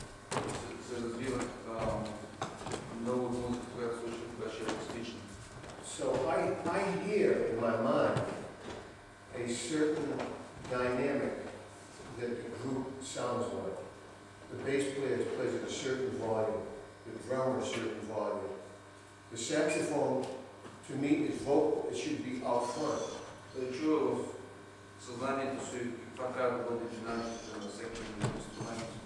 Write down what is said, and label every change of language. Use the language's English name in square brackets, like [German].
[Bulgarian] Когато се развивах, много от музика, която слушах, беше акустична. [English] So I hear in my mind a certain dynamic that the group sounds like. The bass player plays at a certain volume, the drummer a certain volume. The saxophone, to me, is vocal. It should be out front. [Bulgarian] Да чува в съзнанието си каква трябва да бъде динамиката на всеки инструмент.